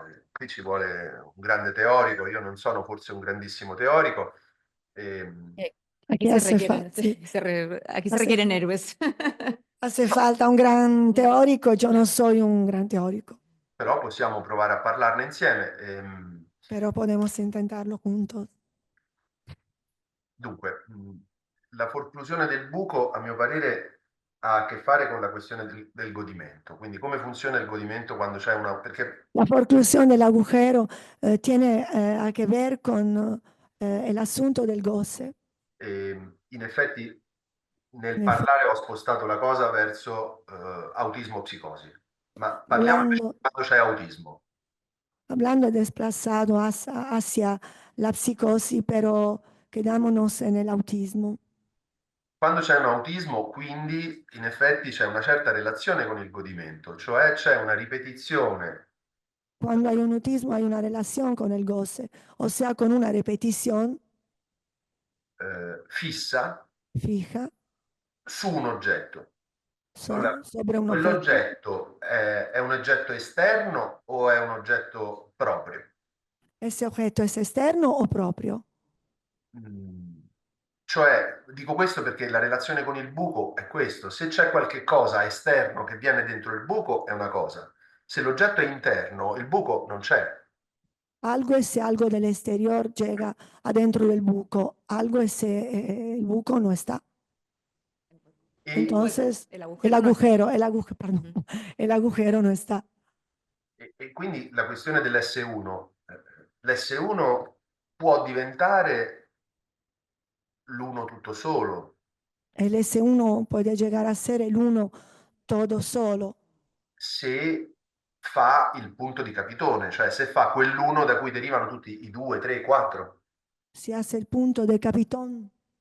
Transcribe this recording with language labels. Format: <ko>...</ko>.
<it>Qui ci vuole un grande teorico, io non sono forse un grandissimo teorico.</it> <es>Aquí hace, sí, Aquí se requieren héroes. hace falta un gran teórico, yo no soy un gran teórico,</es> <it>Però possiamo provare a parlarne insieme.</it> <es>pero podemos intentarlo juntos.</es> <it>Dunque, la forclusione del buco, a mio parere, ha a che fare con la questione del godimento. Quindi come funziona il godimento quando c'è una... Perché</it> <es>La forclusión del agujero tiene a que ver con el asunto del goce.</es> <it>in effetti nel In parlare ho spostato la cosa verso autismo o psicosi. Ma parliamo di quando c'è autismo.</it> <es>Hablando desplazado hacia la psicosis, pero quedámonos en el autismo.</es> <it>Quando c'è un autismo, quindi, in effetti c'è una certa relazione con il godimento, cioè c'è una ripetizione</it> <es>Cuando hay un autismo hay una relación con el goce, o sea, con una repetición</es> <it>fissa</it> <es>fija</es> <it>su un oggetto. Allora,</it> <es>sobre un objeto.</es> <it>quell'oggetto è un oggetto esterno o è un oggetto proprio?</it> <es>¿Ese objeto es externo o propio?</es> <it>Cioè, dico questo perché la relazione con il buco è questo. Se c'è qualche cosa esterno che viene dentro il buco è una cosa. Se l'oggetto è interno, il buco non c'è.</it> <es>Algo es si algo del exterior llega adentro del buco, algo es si el buco no está.</es> <it>E,</it> <es>Entonces, el el agujero agujero, perdón, el agujero no está.</es> <it>e quindi la questione dell'S1, l'S1 può diventare l'uno tutto solo</it> <es>El S1 puede llegar a ser el uno todo solo</es> <it>se fa il punto di capitone, cioè se fa quell'uno da cui derivano tutti i 2, 3, 4.</it> <es>si hace el punto de capitón.</es>